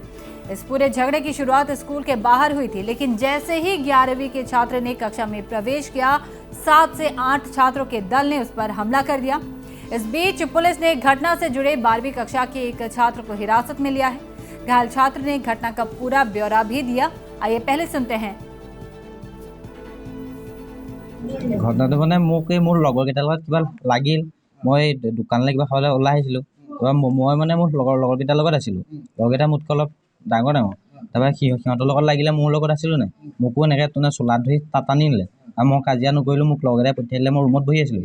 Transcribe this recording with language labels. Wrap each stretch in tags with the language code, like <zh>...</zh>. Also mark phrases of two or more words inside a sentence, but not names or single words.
<hi>इस पूरे झगड़े की शुरुआत स्कूल के बाहर हुई थी, लेकिन जैसे ही 11वीं के छात्र ने कक्षा में प्रवेश किया, 7 से 8 छात्रों के दल ने उस पर हमला कर दिया। इस बीच पुलिस ने घटना से जुड़े 12वीं कक्षा के एक छात्र को हिरासत में लिया है। घायल छात्र ने घटना का पूरा ब्यौरा भी दिया। आइए पहले सुनते हैं।</hi> <as>घटनाটো মানে মোক এই মোৰ লগৰ কেইটাৰ লগত কিবা লাগিল। মই দোকানলৈ কিবা খাবলৈ ওলাই আহিছিলোঁ। মই মানে মোৰ লগৰ কেইটাৰ লগত আছিলোঁ। লগৰকেইটা মোতকৈ অলপ ডাঙৰ তাৰপৰা সিহঁতৰ লগত লাগিলে মোৰ লগত আছিলোঁ নাই, মোকো এনেকৈ তোনে চোলাত ধৰি টানি নিলে আৰু মই কাজিয়া নকৰিলোঁ। মোক লগৰকেইটাই পঠিয়াই দিলে। মই ৰুমত বহি আছিলোঁ।</as>